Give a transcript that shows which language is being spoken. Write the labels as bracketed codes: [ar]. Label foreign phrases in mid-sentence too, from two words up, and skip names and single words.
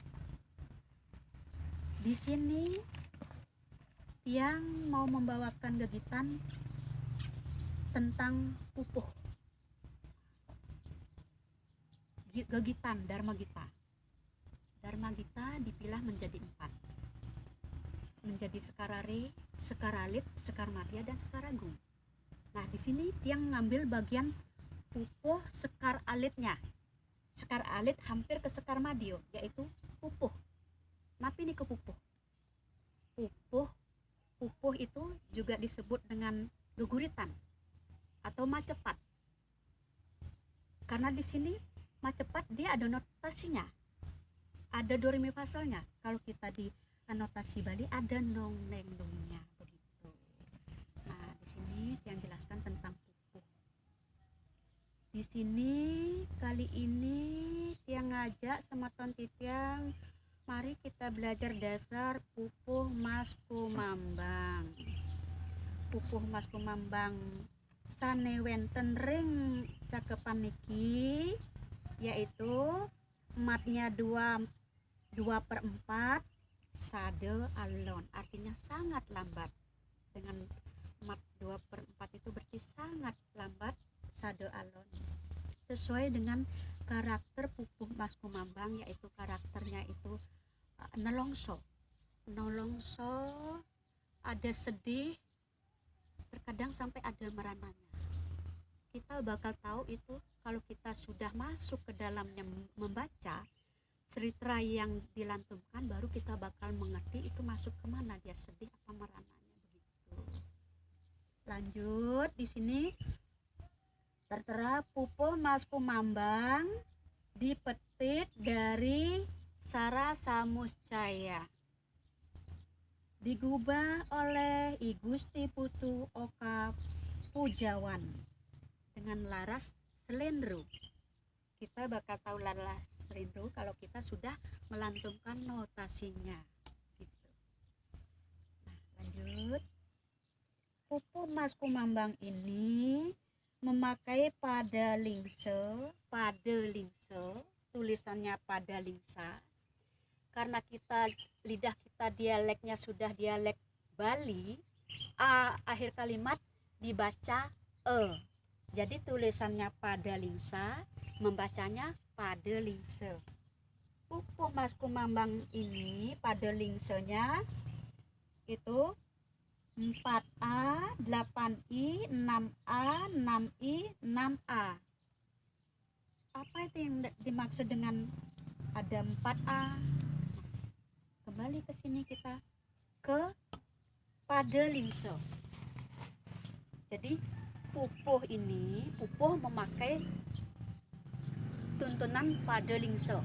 [id] Di sini yang mau membawakan gegitan tentang pupuh. Gegitan Dharma Gita. Dharma Gita dipilah menjadi 4. Menjadi Sekarare, Sekaralit, Sekarmadya, dan Sekaragung. Nah, di sini Tiang ngambil bagian pupuh sekar alitnya. Sekar alit hampir ke sekar madyo, yaitu pupuh. Napi ini ke pupuh. Pupuh itu juga disebut dengan geguritan atau macepat. Karena di sini macepat dia ada notasinya. Ada do re mi fa solnya. Kalau kita di notasi Bali ada nong neng dongnya begitu. Nah, di sini yang jelaskan tentang pupuh. Di sini kali ini Tiang ngajak sama Tontitiang, mari kita belajar dasar pupuh mas kumambang. [ban] Pupuh mas kumambang sanewenten ring cakepan niki, [id] yaitu matnya [ban] 2/4 sade alon, [id] artinya sangat lambat. Dengan mat 2/4 itu berarti sangat lambat [ban] sade alon, [id] sesuai dengan karakter pupuh mas kumambang, yaitu karakternya itu nelongso, ada sedih, terkadang sampai ada merananya. Kita bakal tahu itu kalau kita sudah masuk ke dalamnya membaca cerita yang dilantunkan, baru kita bakal mengerti itu masuk kemana, dia sedih apa merananya begitu. Lanjut di sini tertera pupuh mas kumambang dipetik dari Sara Samuscaya, digubah oleh I Gusti Putu Oka Pujawan dengan laras selendro. Kita bakal tahu laras selendro kalau kita sudah melantunkan notasinya gitu. Nah, lanjut. Pupuh mas kumambang ini memakai pada lingse, tulisannya pada lingsa. Karena kita lidah kita dialeknya sudah dialek Bali, akhir kalimat dibaca e. Jadi tulisannya pada lingsa, membacanya pada lingse. Pupuh mas kumambang ini pada lingsenya itu 4A, 8I, 6A, 6I, 6A. Apa itu yang dimaksud dengan ada 4A? Kembali ke sini kita ke pada lingso. Jadi pupuh memakai tuntunan pada lingso.